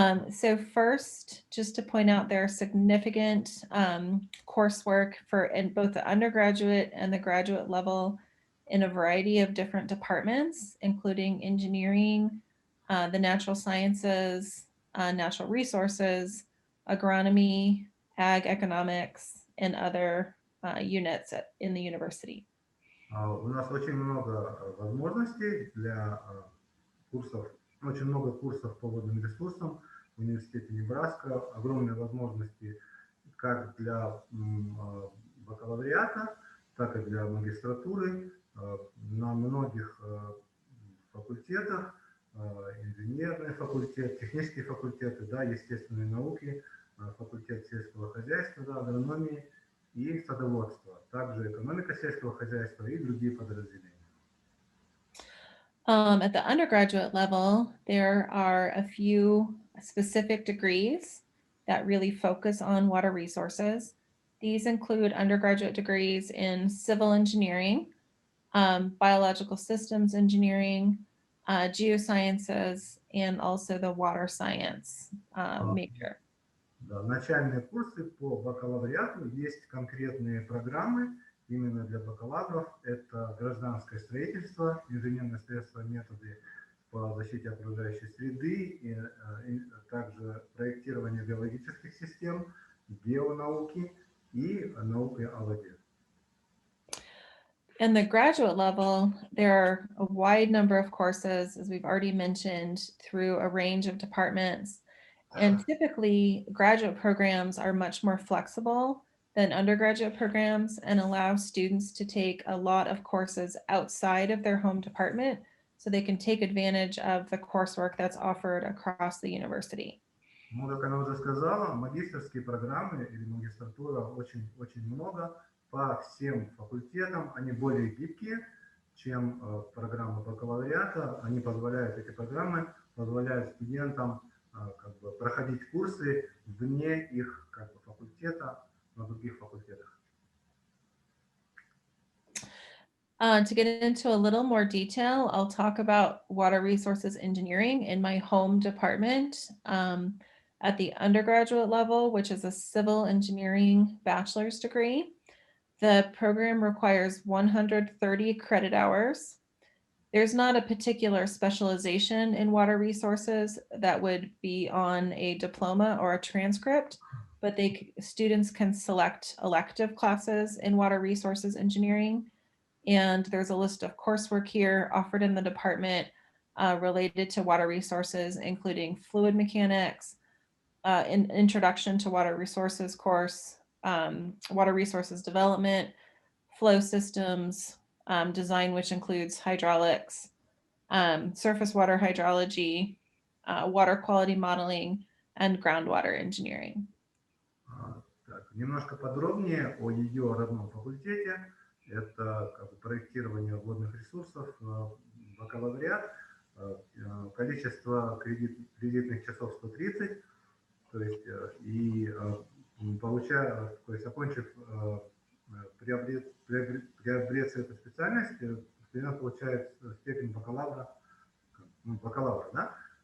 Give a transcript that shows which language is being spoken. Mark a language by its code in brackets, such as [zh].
[en] So first, just to point out, there are significant coursework for in both the undergraduate and the graduate level in a variety of different departments, including engineering, the natural sciences, natural resources, agronomy, ag economics, and other units in the university. [ru] У нас очень много возможностей для курсов, очень много курсов по водным ресурсам в университете Небраска, огромные возможности как для бакалавриата, так и для магистратуры на многих факультетах, инженерный факультет, технические факультеты, да, естественные науки, факультет сельского хозяйства, да, агрономии и садоводства, также экономика сельского хозяйства и другие подразделения. [en] At the undergraduate level, there are a few specific degrees that really focus on water resources. These include undergraduate degrees in civil engineering, biological systems engineering, geosciences, and also the water science major. [ru] Да, начальные курсы по бакалавриату есть конкретные программы именно для бакалавров. Это гражданское строительство, инженерные средства, методы по защите окружающей среды, и также проектирование биологических систем, геонауки и науки о воде. [en] In the graduate level, there are a wide number of courses, as we've already mentioned, through a range of departments. And typically, graduate programs are much more flexible than undergraduate programs and allow students to take a lot of courses outside of their home department so they can take advantage of the coursework that's offered across the university. [ru] Ну, как она уже сказала, магистерские программы или магистратура очень много по всем факультетам. Они более гибкие, чем программы бакалавриата. Эти программы позволяют студентам как бы проходить курсы вне их как бы факультета, на других факультетах. [en] To get into a little more detail, I'll talk about water resources engineering in my home department at the undergraduate level, which is a civil engineering bachelor's degree. The program requires 130 credit hours. There's not a particular specialization in water resources that would be on a diploma or a transcript, but students can select elective classes in water resources engineering. And there's a list of coursework here offered in the department related to water resources, including fluid mechanics, an introduction to water resources course, water resources development, flow systems, design, which includes hydraulics, surface water hydrology, water quality modeling, and groundwater engineering. [ru] Так, немножко подробнее о ее родном факультете. Это как бы проектирование водных ресурсов, бакалавриат, количество кредитных часов 130, то есть и получая, то есть окончив, приобреться эту специальность, студент получает степень бакалавра, бакалавра, да?